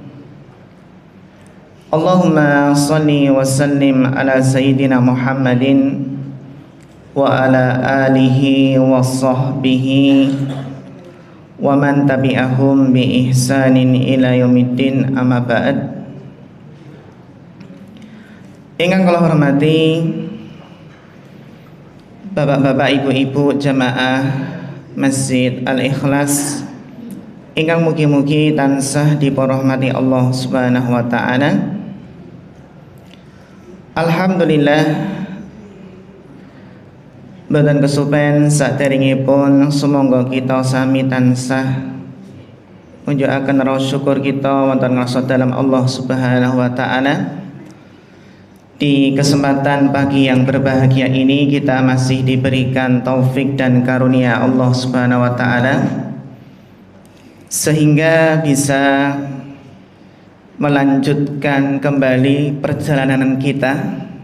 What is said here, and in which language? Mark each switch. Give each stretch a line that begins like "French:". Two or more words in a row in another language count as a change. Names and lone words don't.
Arabic: اللهم صل وسلم على سيدنا محمد وعلى آله وصحبه ومن تبعهم بإحسان إلى يوم الدين أما بعد.
Javanese: Ingkang kula hormati bapak-bapak, ibu-ibu jamaah Masjid Al-Ikhlas ingkang mugi-mugi tansah dipunrahmati Allah
Arabic: سبحانه وتعالى.
Javanese: Alhamdulillah, boten kesupen saderengipun sumangga kita sami tansah munjukaken rasa syukur kita wonten ngrasa dalam Allah
Arabic: سبحانه وتعالى.
Indonesian: Di kesempatan pagi yang berbahagia ini kita masih diberikan taufik dan karunia Allah
Arabic: سبحانه وتعالى
Indonesian: sehingga bisa melanjutkan kembali perjalanan kita.